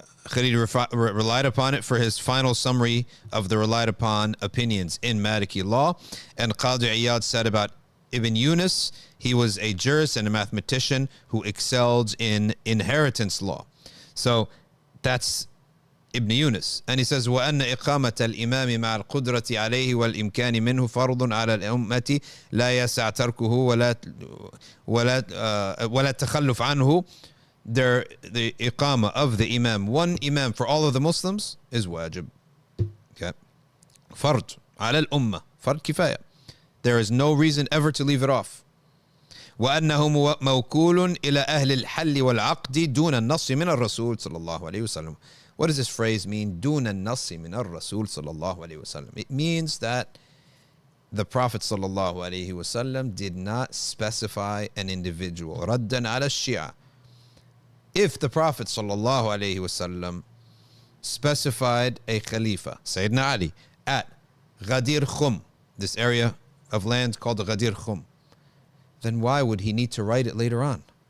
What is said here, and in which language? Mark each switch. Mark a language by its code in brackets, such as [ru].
[en] Khalil relied upon it for his final summary of the relied upon opinions in Maliki law. And Qadi Iyad said about Ibn Yunus, he was a jurist and a mathematician who excelled in inheritance law. So that's Ibn Yunus. And he says, [ar] وَأَنَّ إِقَامَةَ الْإِمَامِ مَعَ الْقُدْرَةِ عَلَيْهِ وَالْإِمْكَانِ مِنْهُ فَرْضٌ عَلَى الْأُمَّةِ لَا يَسَعْ تَرْكُهُ وَلَا التَّخَلُّفْ عَنْهُ. [en] The iqamah of the imam, one imam for all of the Muslims, is wajib. Okay. Fard ala al-ummah. Fard kifaya. There is no reason ever to leave it off. [ar] وأنه موكول إلى أهل الحل والعقد دون النص من الرسول صلى الله عليه وسلم. [en] What does this phrase mean? [ar] دون النص من الرسول صلى الله عليه وسلم. [en] It means that the Prophet [ar] صلى الله عليه وسلم [en] did not specify an individual. [ar] ردا على الشيعة. [en] If the Prophet sallallahu alaihi wasallam specified a Khalifa, Sayyidina Ali, at Ghadir Khum, this area of land called the Ghadir Khum, then why would he need to write it later on?